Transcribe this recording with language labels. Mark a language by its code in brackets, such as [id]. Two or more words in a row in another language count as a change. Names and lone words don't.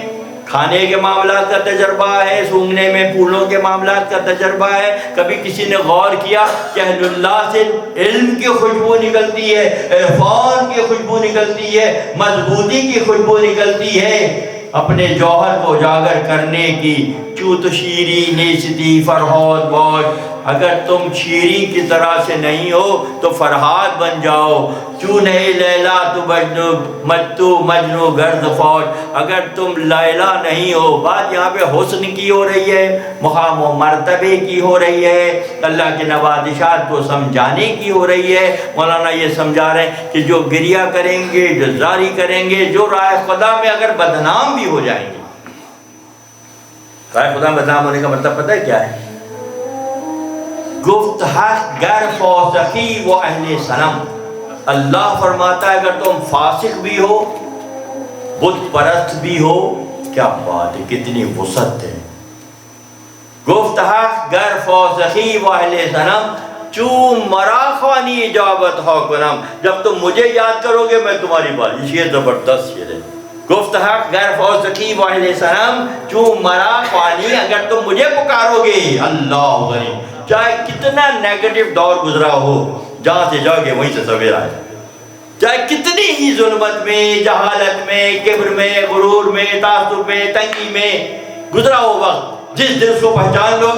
[ur] کھانے کے معاملات کا تجربہ ہے، سونگنے میں پھولوں کے معاملات کا تجربہ ہے، کبھی کسی نے غور کیا کہ اہل اللہ سے علم کی خوشبو نکلتی ہے، عرفان کی خوشبو نکلتی ہے، مضبوطی کی خوشبو نکلتی ہے، اپنے جوہر کو اجاگر کرنے کی۔ [fa] چوں تو شیری نیستی فرہاد باش، [ur] اگر تم شیری کی طرح سے نہیں ہو تو فرہاد بن جاؤ۔ [fa] چوں نہیں لیلا تو مجنو گرد فوج، [ur] اگر تم لیلا نہیں ہو، بات یہاں پہ حسن کی ہو رہی ہے، مقام و مرتبے کی ہو رہی ہے، اللہ کے نوازشات کو سمجھانے کی ہو رہی ہے۔ مولانا یہ سمجھا رہے ہیں کہ جو گریہ کریں گے، جو زاری کریں گے، جو رائے خدا میں اگر بدنام بھی ہو جائیں گے۔ رائے خدا میں بدنام ہونے کا مطلب پتہ ہے کیا ہے؟ [fa] گفت حق گر فاسقی و اہل صنم، [ur] اللہ فرماتا ہے اگر تم فاسق بھی ہو، بت پرست بھی ہو، کیا بات ہے، کتنی وسعت ہے۔ [fa] گفت حق گر فاسقی و اہل صنم، چون مرا خوانی اجابت ہو کنم، [ur] جب تم مجھے یاد کرو گے میں تمہاری بات، یہ زبردست شعر ہے۔ [fa] گفت حق گر فاسقی و اہل صنم، چون مرا خوانی، [ur] اگر تم مجھے پکارو گے، اللہ غنی، چاہے کتنا نیگیٹو دور گزرا ہو، جہاں سے جاؤ گے وہیں سے سویرا ہے، چاہے کتنی ہی ظلمت میں، جہالت میں، کبر میں، غرور میں، تعصب میں، تنگی میں گزرا ہو وقت، جس دن اس کو پہچان لو